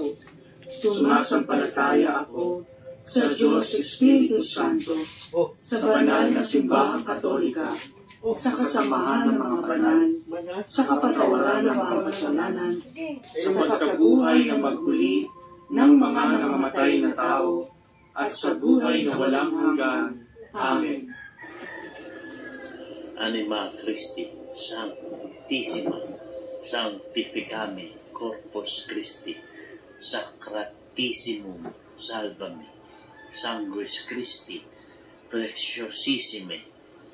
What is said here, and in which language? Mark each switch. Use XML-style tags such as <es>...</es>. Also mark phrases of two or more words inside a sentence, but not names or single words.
<tl>Sumasampalataya ako sa Diyos Espiritu Santo, sa banal na simbahang Katolika, sa kasamahan ng mga banal, sa kapatawaran ng mga kasalanan, sa pagkabuhay na magmuli ng mga nangamatay na tao, at sa buhay na walang hanggan. Amen.</tl> <la>Anima Christi, Sanctissima, Sanctificame Corpus Christi, Sacratissimum Salvame, Sanguis Christi, Preciosissime,</la>